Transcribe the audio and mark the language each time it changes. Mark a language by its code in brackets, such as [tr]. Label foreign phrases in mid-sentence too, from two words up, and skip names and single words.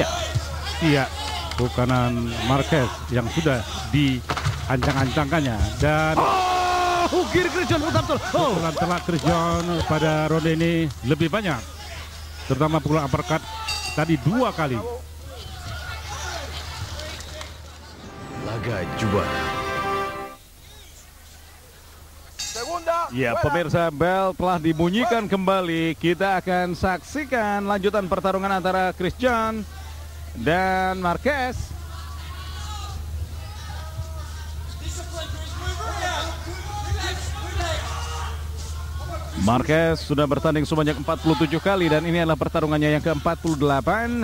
[id] Iya, hook kanan Marquez yang sudah diancang-ancangkannya dan Hook kiri Christian betul. Oh. pukulan telak Christian pada ronde ini lebih banyak, terutama pukulan uppercut tadi 2 kali. Laga juara. [es] Segunda [id] Ya, [es] fuera. [id] pemirsa, bel telah dibunyikan kembali. Kita akan saksikan lanjutan pertarungan antara Chris John dan Marquez. Marquez sudah bertanding sebanyak 47 kali dan ini adalah pertarungannya yang ke-48.